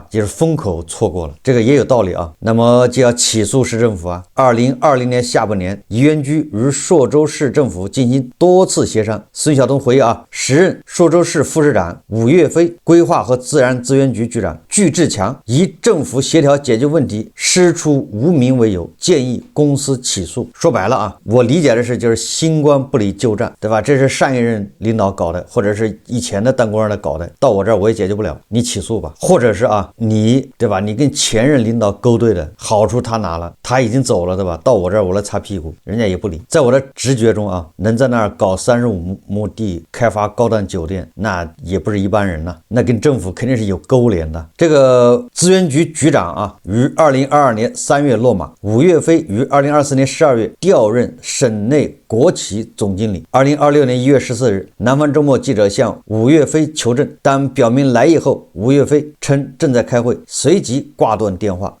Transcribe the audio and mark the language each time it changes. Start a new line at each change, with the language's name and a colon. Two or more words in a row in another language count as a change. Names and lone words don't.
Chinese: 就是風口錯過了，這個也有道理啊。那麼就要起訴市政府啊。2020年下半年，宜源居與朔州市政府進行多次協商。孫曉東回憶啊，時任朔州市副市長伍岳飛、規劃和自然資源局局長具志強以政府協調解決問題師出無名為由，建議公司起訴。說白了啊，我理解的是就是新官不理舊賬，對吧？這是上一任領導搞的，或者是以前的當官的搞的，到我這兒我也解決不了，你起訴吧。或者是啊，你對吧？你跟前任領導勾兌的好處他拿了，他已經走了，對吧？到我這兒我來擦屁股，人家也不理。在我的直覺中啊，能在那兒搞35畝地開發高檔酒店，那也不是一般人吶，那跟政府肯定是有勾連的。這個資源局局長啊，於2022年3月落馬，伍岳飛於2024年12月調任省內國企總經理。2026年1月14日，南方周末記者向伍岳飛求證，當表明來意後，伍岳飛稱正在開會，隨即掛斷電話。